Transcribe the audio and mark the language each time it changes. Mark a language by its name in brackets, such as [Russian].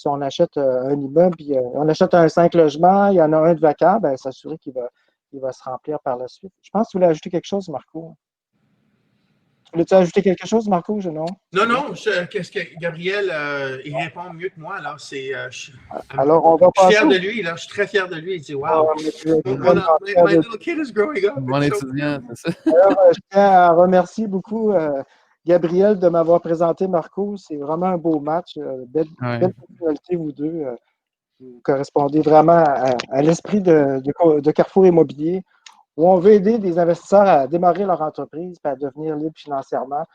[French] Si on achète un immeuble, puis on achète un 5 logements, il y en a un de vacant, bien, s'assurer qu'il va se remplir par la suite. Je pense que tu voulais ajouter quelque chose, Marco. Voulais-tu ajouter quelque chose, Marco? Non? Non. Qu'est-ce que Gabriel, il répond mieux que moi. Alors, alors on va je suis fier de lui. Là, je suis très fier de lui. [English] Il dit wow, my little kid is growing up. [French] Mon étudiant, c'est ça. Alors, je tiens à remercier beaucoup Gabriel de m'avoir présenté Marco. C'est vraiment un beau match. Belle personnalité, vous deux. Vous correspondez vraiment à l'esprit de Carrefour Immobilier, où on veut aider des investisseurs à démarrer leur entreprise et à devenir libres financièrement.